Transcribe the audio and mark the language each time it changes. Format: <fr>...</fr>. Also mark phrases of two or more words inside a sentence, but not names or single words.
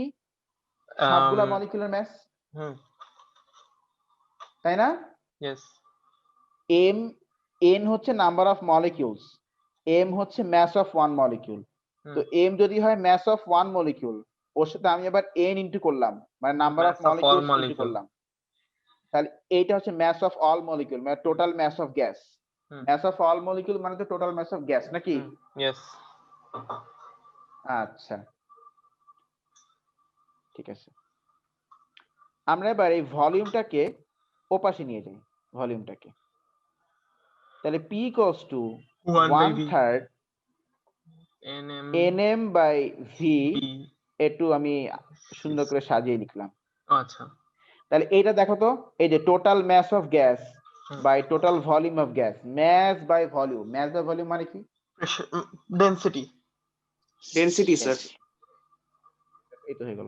<bn>সবগুলা</bn> <en>molecular mass,</en> <bn>তাই না? ইয়েস।</bn> <en>n হচ্ছে number of molecules, m হচ্ছে mass of one molecule.</en> <bn>তো m যদি হয়</bn> <en>mass of one molecule,</en> <bn>ওর সাথে আমি আবার n ইনটু করলাম, মানে</bn> <en>number of Mass of all molecules into molecule.</en> <bn>করলাম, তাহলে এইটা হচ্ছে</bn> <en>mass of all molecule,</en> <bn>মানে</bn> <en>total mass of gas. mass of all molecule</en> <bn>মানে তো</bn> <en>total mass of gas</en> <bn>নাকি? ইয়েস। আচ্ছা, ঠিক আছে। আমরা এবার এই ভলিউমটাকে ওপাশে নিয়ে যাই, ভলিউমটাকে।</bn> <en>তাহলে P equals to 1/3 nm by v,</en> <bn>একটু আমি সুন্দর করে সাজিয়ে লিখলাম। আচ্ছা, তাহলে এইটা দেখো তো, এই যে</bn> <en>total mass of gas by total volume of gas, mass by volume, mass by volume</en> <bn>মানে কি? ডেনসিটি। ডেনসিটি স্যার। এই তো হয়ে গেল।</bn>